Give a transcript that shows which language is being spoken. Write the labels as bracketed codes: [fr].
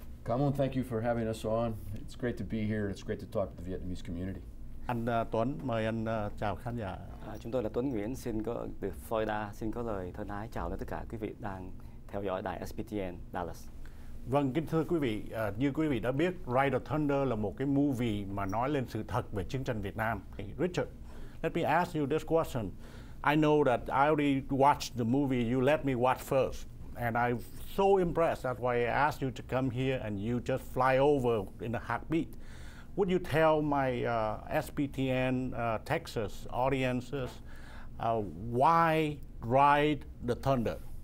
[en] Come on, thank you for having us on. It's great to be here. It's great to talk to the Vietnamese community. [vi] Anh Tuấn, mời anh chào khán giả. Chúng tôi là Tuấn Nguyễn, từ Florida, xin có lời thân ái chào đến tất cả quý vị đang theo dõi đài SPTN Dallas. Vâng, kính thưa quý vị, như quý vị đã biết, Ride the Thunder là một cái movie mà nói lên sự thật về chiến tranh Việt Nam. [en] Richard, let me ask you this question. I know that I already watched the movie. You let me watch first, and I'm so impressed. That's why I asked you to come here, and you just fly over in a heartbeat. Would you tell my SPTN Texas audiences why Ride the Thunder?